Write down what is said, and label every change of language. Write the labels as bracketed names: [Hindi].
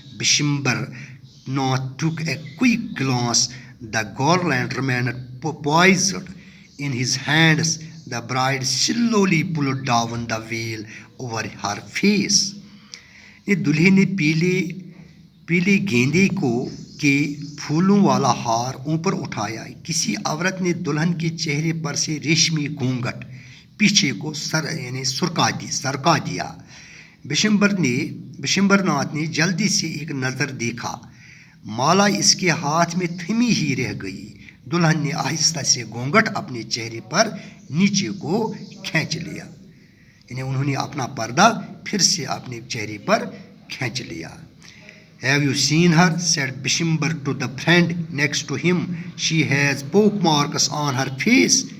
[English] Bishambhar Nath took a quick glance. The garland remained poised in his hands. The bride slowly pulled down the veil over her face. [Urdu] دلہے نے پیلے گیندے کو کہ پھولوں والا ہار اوپر اٹھایا. کسی عورت نے دلہن کے چہرے پر سے ریشمی گھونگھٹ پیچھے کو سرکا دیا. بشمبر ناتھ نے جلدی سے ایک نظر دیکھا. مالا اس کے ہاتھ میں تھمی ہی رہ گئی. دلہن نے آہستہ سے گھونگھٹ اپنے چہرے پر نیچے کو کھینچ لیا. یعنی انہوں نے اپنا پردہ پھر سے اپنے چہرے پر کھینچ لیا. [English] Have you seen her? said Bishimbar to the friend next to him. She has poke marks on her face.